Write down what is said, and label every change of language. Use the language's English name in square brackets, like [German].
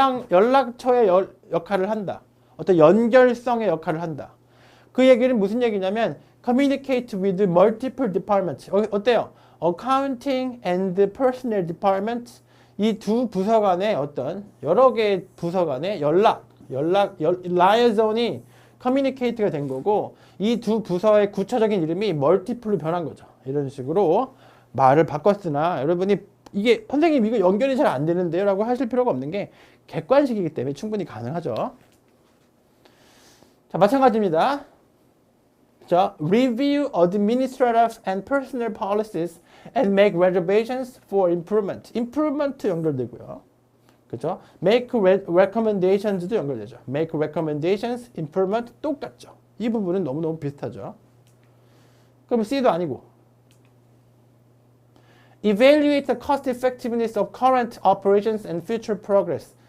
[Korean] 연락처의 역할을 한다. 어떤 연결성의 역할을 한다. 그 얘기는 무슨 얘기냐면 [English] communicate with multiple departments. [Korean] 어때요? [English] accounting and personnel department. [Korean] 이 두 부서 간의 어떤 여러 개의 부서 간의 liaison이 communicate가 된 거고 이 두 부서의 구체적인 이름이 multiple로 변한 거죠. 이런 식으로 말을 바꿨으나 여러분이 이게 선생님 이거 연결이 잘 안 되는데요 라고 하실 필요가 없는 게 객관식이기 때문에 충분히 가능하죠. 자, 마찬가지입니다. 자, [English] review administrative and personnel policies and make reservations for improvement. [Korean] improvement 연결되고요. 그죠? [English] make recommendations [Korean] 도 연결되죠. [English] make recommendations, improvement [Korean] 똑같죠. 이 부분은 너무너무 비슷하죠. 그럼 C도 아니고 [English] evaluate the cost effectiveness of current operations and future progress.